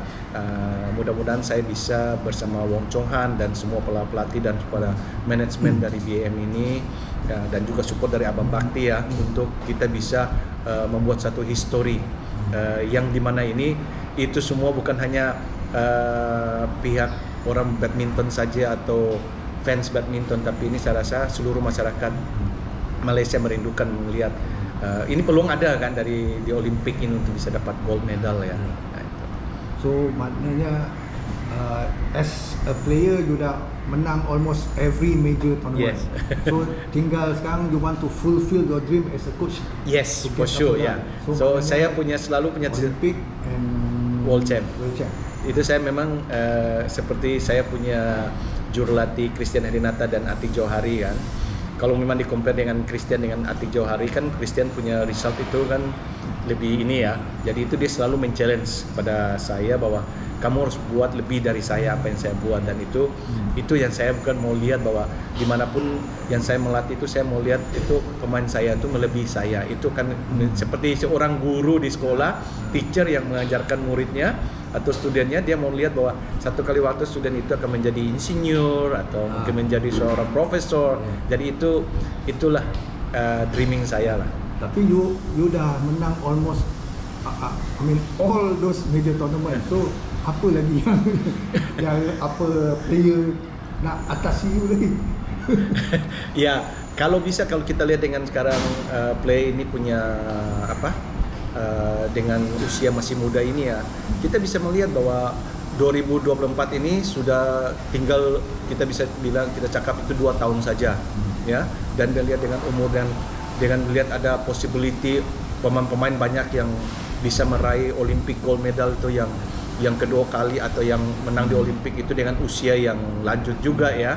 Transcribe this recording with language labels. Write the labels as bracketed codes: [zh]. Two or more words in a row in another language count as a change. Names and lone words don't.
[id] Mudah-mudahan saya bisa bersama Wong Chong Han dan semua pelatih dan kepada manajemen dari BM ini dan juga support dari Abang Bakti ya, untuk kita bisa membuat satu history yang dimana ini itu semua bukan hanya pihak orang badminton saja atau fans badminton, tapi ini saya rasa seluruh masyarakat Malaysia merindukan melihat ini peluang ada kan dari di Olimpik ini untuk bisa dapat [en] gold medal [id] ya. Nah, itu. [en] So maknanya as a player you [ms] dah menang [en] almost every major tournament. Yes. So [ms] tinggal sekarang [en] you want to fulfill your dream as a coach. Yes, for sure ya. Yeah. So [id] saya selalu punya [en] Olympic and World Champ. World Champ. [id] Itu saya memang seperti saya punya jurulatih Christian Herinata dan Atik Johari kan. Kalau memang di-compare dengan Christian dengan Atik Johari kan, Christian punya result itu kan lebih ini ya. Jadi itu dia selalu men-challenge pada saya bahwa kamu harus buat lebih dari saya apa yang saya buat, dan itu yang saya bukan mau lihat bahwa dimanapun yang saya melatih itu saya mau lihat itu pemain saya itu melebihi saya. Itu kan seperti seorang guru di sekolah, teacher yang mengajarkan muridnya atau studennya, dia mau lihat bahwa satu kali waktu student itu akan menjadi insinyur atau mungkin menjadi seorang profesor. Jadi itulah dreaming saya lah. [en] Tapi you [ms] dah menang [en] almost all those major tournament. [ms] So apa lagi yang apa player nak atasi you lagi? [id] Ya, kalau kita lihat dengan sekarang play ini punya dengan usia masih muda ini ya, kita bisa melihat bahwa 2024 ini sudah tinggal, kita bisa bilang, kita cakap itu 2 tahun saja ya, dan dilihat dengan umur dan dengan melihat ada possibility pemain-pemain banyak yang bisa meraih [en] Olympic gold medal [id] itu yang kedua kali atau yang menang di Olimpik itu dengan usia yang lanjut juga ya.